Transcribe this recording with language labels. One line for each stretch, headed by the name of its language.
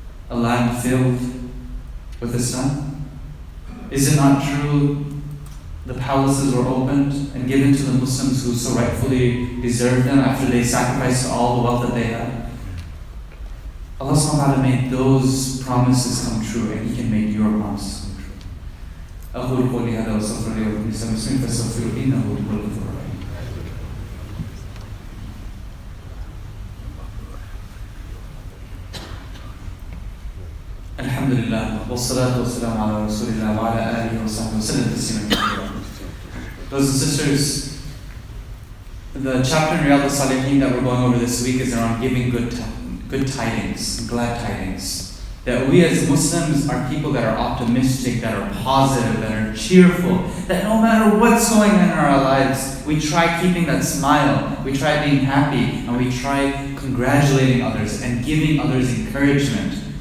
English: A land filled with the sun? Is it not true the palaces were opened and given to the Muslims who so rightfully deserved them after they sacrificed all the wealth that they had? Allah subhanahu wa ta'ala made those promises come true, and He can make your promises come true.
Arabic: أقول قولي هذا وأستغفر الله ولكم وللمسلمين فاستغفروه إنه هو الغفور الرحيم. الحمد لله والصلاة والسلام على رسول الله وعلى آله وصحبه وسلم تسليما كثيرا.
English: Brothers and sisters, the chapter in Riyadh al-Salihin that we're going over this week is around giving good tidings, glad tidings. That we as Muslims are people that are optimistic, that are positive, that are cheerful, that no matter what's going on in our lives, we try keeping that smile, we try being happy, and we try congratulating others and giving others encouragement.